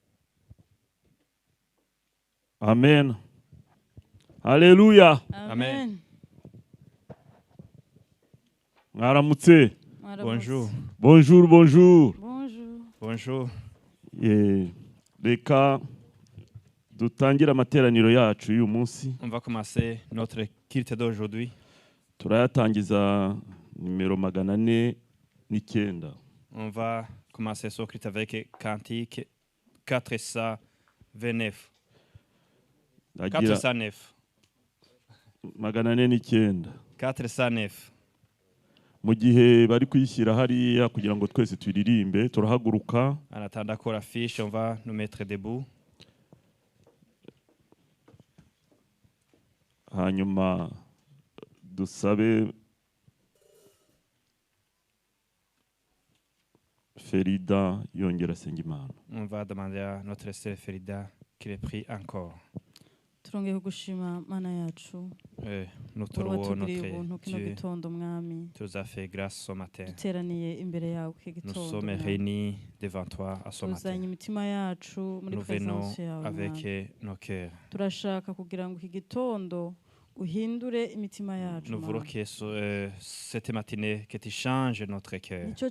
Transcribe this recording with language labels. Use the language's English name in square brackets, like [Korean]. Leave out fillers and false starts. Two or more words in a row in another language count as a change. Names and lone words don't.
[Kinyarwanda] Amen. Haleluya. amen Mwaramutse. [French] bonjour Bonjour, bonjour. bonjour [Kinyarwanda] Reka dutangira amateraniro yacu uyu munsi. [French] on va commencer notre culte d'aujourd'hui. [Kinyarwanda] Turayatangiza nimero 409. [French] On va commencer ce culte avec Cantique 429. 409. 409. 409. [Kinyarwanda] Mu gihe bari kuyishyira hariya kugira ngo twese turirimbe turahaguruka. [French] En attendant qu'on affiche, on va nous mettre debout. [Kinyarwanda] Hanyuma dusabe Ferida yongera asenga Imana. [French] On va demander à notre sœur Ferida qu'il prie encore. [Kinyarwanda] Turongeye kugushima mana yacu. [French] Nous te louons notre Dieu. Tu nous as fait grâce ce matin. Nous sommes réunis devant toi à ce matin. Nous venons avec nos cœurs. Nous voulons que cette matinée que tu changes notre cœur.